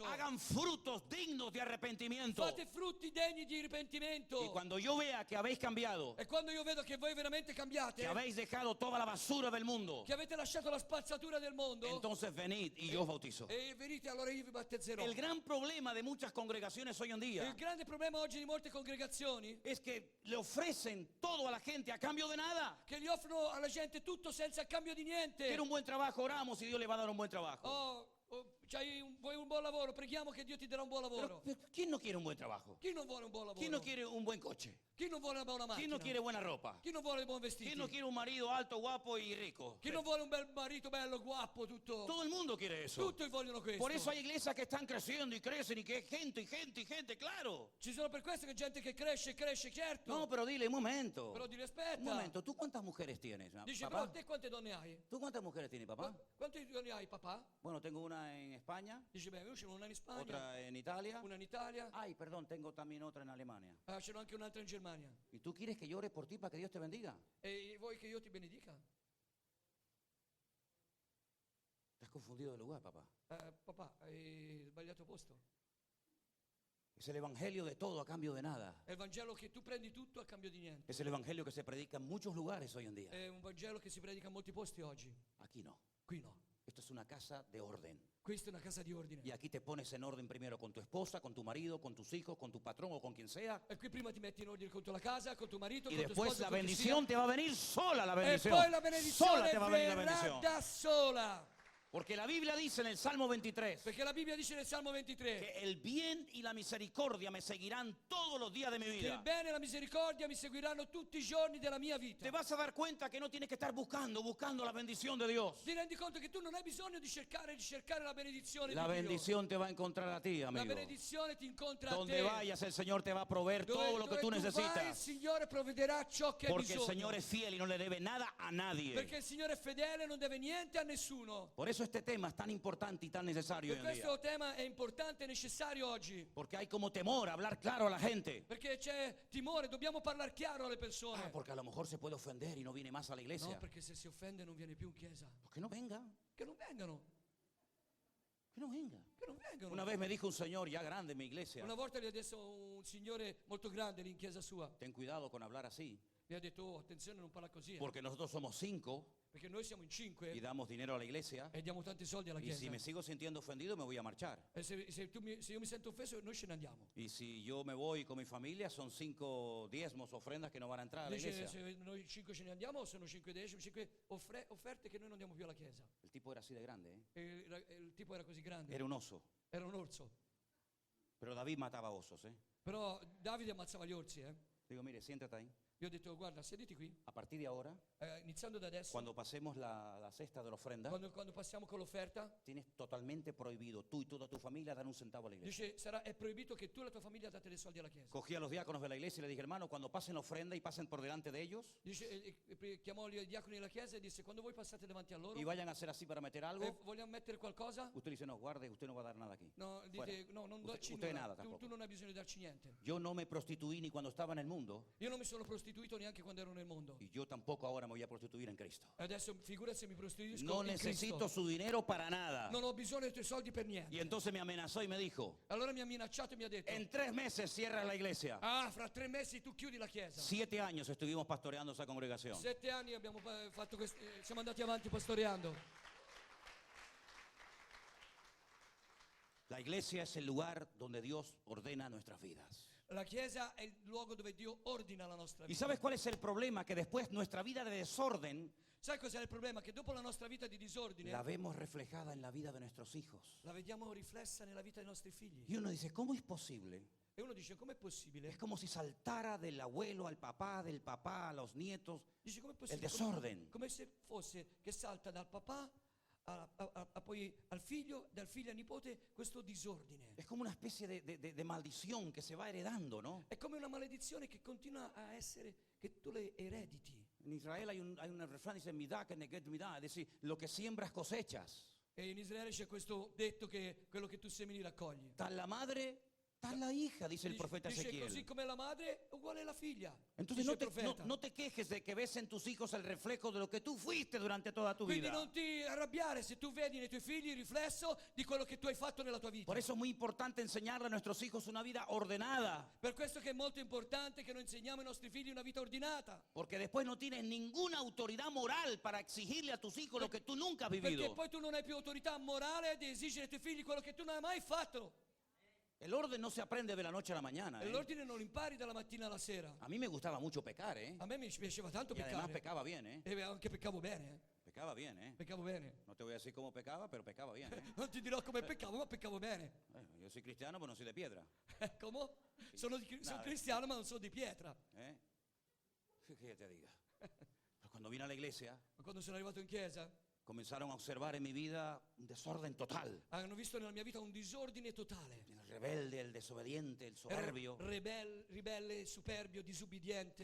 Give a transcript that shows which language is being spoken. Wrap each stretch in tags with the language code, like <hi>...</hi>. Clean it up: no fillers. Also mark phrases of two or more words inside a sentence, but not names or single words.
<es>Hagan frutos dignos de arrepentimiento.</es> <it>Fate frutti degni di ripentimento.</it> <es>Y cuando yo vea que habéis cambiado,</es> <it>E quando io vedo che voi veramente cambiate,</it> <es>que habéis dejado toda la basura del mundo,</es> <it>che avete lasciato la spazzatura del mondo,</it> <es>entonces venid y yo os bautizo.</es> <it>e venite, allora io vi battezzerò.</it> <es>El gran problema de muchas congregaciones hoy en día</es> <it>Il grande problema oggi di molte congregazioni</it> <es>es que le ofrecen todo a la gente a cambio de nada.</es> <it>che gli offrono alla gente tutto senza cambio di niente.</it> <es>Quiere un buen trabajo, oramos y Dios le va a dar un buen trabajo.</es> <it>Vuoi un buon lavoro? Preghiamo che Dio ti darà un buon lavoro.</it> <es>Pero, ¿quién no quiere un buen trabajo?</es> <it>Chi non vuole un buon lavoro?</it> <es>¿Quién no quiere un buen coche?</es> <it>Chi non vuole una buona</it> <es>¿Quién</es> <it>macchina?</it> <es>no quiere buena ropa?</es> <it>Chi non vuole buon vestiti?</it> <es>¿Quién no quiere un marido alto, guapo y rico?</es> <it>Chi non vuole un bel marito bello, guapo, tutto?</it> <es>Todo el mundo quiere eso.</es> <it>Tutti vogliono questo.</it> <es>Por eso hay iglesias que están creciendo y crecen y que gente y gente y gente, claro.</es> <it>Ci sono per questo che gente che cresce, certo.</it> <es>No, pero dile un momento.</es> <it>Però ti aspetta.</it> <es>Un momento, ¿tú cuántas mujeres tienes? Dice, ¿Papá?</es> <it>però te quante donne hai?</it> <es>¿Tú cuántas mujeres tienes, papá?</es> <it>Quante donne hai, papà?</it> <es>Bueno, tengo una en España,</es> <it>Dice, beh, io ce n'ho una in Spagna,</it> <es>otra en Italia.</es> <it>una in Italia,</it> <es>Ay, perdón, tengo también otra en Alemania.</es> <it>ce n'ho anche un'altra in Germania.</it> <es>¿Y tú quieres que yo ore por ti para que Dios te bendiga?</es> <it>E vuoi che io ti benedica?</it> <es>Te has confundido de lugar, papá.</es> <it>Papà, hai sbagliato posto.</it> <es>Es el evangelio de todo a cambio de nada.</es> <it>È il Vangelo che tu prendi tutto a cambio di niente.</it> <es>Es el evangelio que se predica en muchos lugares hoy en día.</es> <it>È un Vangelo che si predica in molti posti oggi.</it> <es>Aquí no.</es> <it>Qui no.</it> <es>Esto es una casa de orden.</es> <it>Questa è una casa di ordine.</it> <es>Y aquí te pones en orden primero con tu esposa, con tu marido, con tus hijos, con tu patrón o con quien sea.</es> <it>E qui prima ti metti in ordine con la casa, con tuo marito,</it> <es>Y</es> <it>con tua</it> <es>después</es> <it>sposa,</it> <es>la</es> <it>con chi</it> <es>bendición te va a venir sola la</es> <it>sia. E</it> <es>bendición.</es> <it>poi la benedizione</it> <es>Sola te va a venir la</es> <it>verrà</it> <es>bendición.</es> <it>da sola.</it> <es>Porque la Biblia dice en el Salmo 23</es> <it>Perché la Bibbia dice nel Salmo 23</it> <es>que el bien y la misericordia me seguirán todos los días de mi</es> <it>che il</it> <es>vida.</es> <it>bene e la misericordia mi seguiranno tutti i giorni della mia vita.</it> <es>Te vas a dar cuenta que no tienes que estar buscando la bendición de Dios.</es> <it>Ti rendi conto che tu non hai bisogno di cercare la benedizione</it> <es>La</es> <it>di Dio.</it> <es>bendición te va a encontrar a ti,</es> <it>La</it> <es>amigo.</es> <it>benedizione ti incontra a</it> <es>Donde</es> <it>te.</it> <es>vayas, el Señor te va a proveer todo lo que</es> <it>Dove</it> <es>tú</es> <it>tu vai, il</it> <es>necesitas.</es> <it>Signore provvederà ciò che hai</it> <es>Porque el</es> <it>bisogno.</it> <es>Señor es fiel y no le debe nada a nadie.</es> <it>Perché il Signore è fedele e non deve niente a nessuno.</it> <es>Por eso este tema es tan importante y tan necesario hoy</es> <it>Per</it> <es>en día.</es> <it>questo tema è importante e necessario oggi.</it> <es>Porque hay como temor a hablar claro a la gente.</es> <it>Perché c'è timore, dobbiamo parlare chiaro alle persone.</it> <es>Porque a lo mejor se puede ofender y no viene más a la iglesia.</es> <it>No, perché se si offende non viene più in chiesa.</it> <es>Pues que no venga,</es> <it>Che non vengano.</it> <es>que no venga.</es> <it>Che non vengano.</it> <es>Una vez me dijo un señor ya grande en mi iglesia,</es> <it>Una volta gli ha detto un signore molto grande lì in chiesa sua.</it> <es>ten cuidado con hablar así,</es> <it>Mi ha detto, oh, attenzione, non parla così.</it> <es>porque nosotros somos 5</es> <it>Perché noi siamo in 5</it> <es>y damos dinero a la iglesia.</es> <it>e diamo tanti soldi alla</it> <es>Y</es> <it>chiesa.</it> <es>si me sigo sintiendo ofendido, me voy a marchar.</es> <it>E se io mi sento offeso, noi ce ne andiamo.</it> <es>Y si yo me voy con mi familia, son 5 diezmos, ofrendas que no van a entrar a la</es> <it>Dice,</it> <es>iglesia.</es> <it>se noi 5 ce ne andiamo, sono 5 decimi, 5 offerte che noi non andiamo più alla chiesa.</it> <es>El tipo era así de grande, ¿eh?</es> <it>E il tipo era così grande.</it> <es>Era un oso.</es> <it>Era un orso.</it> <es>Pero David mataba osos, ¿eh?</es> <it>Però Davide ammazzava gli orsi, eh.</it> <es>Digo, mire, siéntate ahí.</es> <it>Io ho detto, guarda, sediti qui.</it> <es>A partir de ahora,</es> <it>Iniziando da adesso,</it> <es>cuando pasemos la cesta de la ofrenda,</es> <it>quando passiamo con l'offerta,</it> <es>tienes totalmente prohibido tú y toda tu familia dar un centavo a la iglesia.</es> <it>dice, è proibito che tu e la tua famiglia date dei soldi alla chiesa.</it> <es>Cogí a los diáconos de la iglesia y le dije, hermano, cuando pasen la ofrenda y pasen por delante de ellos</es> <it>Dice, chiamò i diaconi della chiesa e disse, quando voi passate davanti a loro</it> <es>y vayan a hacer así para meter</es> <it>e</it> <es>algo,</es> <it>vogliamo mettere qualcosa,</it> <es>usted dice, no, guarde, usted no va a dar nada aquí.</es> <it>no,</it> <es>Fuera.</es> <it>dite, no, non</it> <es>Usted-</es> <it>darci</it> <es>usted</es> <it>nulla.</it> <es>nada</es> <it>Tu</it> <es>tampoco.</es> <it>non hai bisogno di darci niente.</it> <es>Yo no me prostituí ni cuando estaba en el mundo</es> <it>Io non mi sono prostituito neanche quando ero nel mondo.</it> <es>y yo tampoco ahora me voy a prostituir en Cristo.</es> <it>E adesso figurati se mi prostituisco</it> <es>No</es> <it>in</it> <es>necesito</es> <it>Cristo.</it> <es>su dinero para nada.</es> <it>Non ho bisogno dei tuoi soldi per niente.</it> <es>Y entonces me amenazó y me dijo,</es> <it>Allora mi ha minacciato e mi ha detto,</it> <es>en 3 meses cierras la iglesia.</es> <it>fra 3 mesi tu chiudi la chiesa.</it> <es>7 años estuvimos pastoreando esa congregación.</es> <it>7 anni abbiamo fatto questo, siamo andati avanti pastoreando.</it> <es>La iglesia es el lugar donde Dios ordena nuestras vidas.</es> <it>La chiesa è il luogo dove Dio ordina la nostra</it> <es>¿Y</es> <it>vita.</it> <es>sabes cuál es el problema? Que después nuestra vida de desorden</es> <it>Sai cos'è il problema? Che dopo la nostra vita di disordine</it> <es>la vemos reflejada en la vida de nuestros hijos.</es> <it>la vediamo riflessa nella vita dei nostri figli.</it> <es>Y uno dice, ¿cómo es posible?</es> <it>E uno dice, com'è possibile?</it> <es>Es como si saltara del abuelo al papá, del papá a los nietos.</es> <it>Dice, com'è</it> <es>El</es> <it>possibile?</it> <es>desorden.</es> <it>Come se fosse che salta dal papà poi al figlio, dal figlio al nipote, questo disordine.</it> <es>Es como una especie de maldición que se va heredando, ¿no?</es> <it>È come una maledizione che continua a essere, che tu le erediti.</it> <es>En Israel hay un refrán que dice,</es> <he>"מידה כנגד מידה",</he> <es>es decir, lo que siembras cosechas.</es> <it>E in Israele c'è questo detto che quello che tu semini raccogli.</it> <es>Tal la madre Está la hija, dice el</es> <it>Dice,</it> <es>profeta</es> <it>così</it> <es>Ezequiel.</es> <it>come la madre, uguale la figlia.</it> <es>Entonces</es> <it>dice</it> <es>no</es> <it>il</it> <es>te,</es> <it>profeta.</it> <es>no te quejes de que ves en tus hijos el reflejo de lo que tú fuiste durante toda tu</es> <it>Quindi</it> <es>vida.</es> <it>non ti arrabbiare se tu vedi nei tuoi figli il riflesso di quello che tu hai fatto nella tua vita.</it> <es>Por eso es muy importante enseñarle a nuestros hijos una vida ordenada.</es> <it>Per questo che è molto importante che noi insegniamo ai nostri figli una vita ordinata.</it> <es>Porque después no tienes ninguna autoridad moral para exigirle a tus hijos lo que tú nunca has</es> <it>Perché</it> <es>vivido.</es> <it>poi tu non hai più autorità morale di esigere ai tuoi figli quello che tu non hai mai fatto.</it> <es>El orden no se aprende de la noche a la mañana.</es> <it>E l'ordine non lo impari dalla mattina alla sera.</it> <es>A mí me gustaba mucho pecar,</es> <it>A me mi piaceva tanto</it> <es>Y además</es> <it>peccare.</it> <es>pecaba bien, ¿eh?</es> <it>E anche peccavo bene.</it> <es>Pecaba bien,</es> <it>Peccavo bene.</it> <es>No te voy a decir cómo pecaba, pero pecaba bien,</es> <it>Non ti dirò come peccavo, ma peccavo bene.</it> <es>Yo soy cristiano, pero no soy de piedra.</es> <it>Come? Sono</it> <es>Nada.</es> <it>cristiano, ma non sono di pietra.</it> <es>¿Eh? ¿Qué te diga? Pero cuando vine a la iglesia,</es> <it>Ma quando sono arrivato in chiesa,</it> <es>comenzaron a observar en mi vida un desorden total.</es> <it>hanno visto nella mia vita un disordine totale.</it> <es>El rebelde, el desobediente, el soberbio.</es> <it>Ero ribelle, superbio, disubbidiente.</it>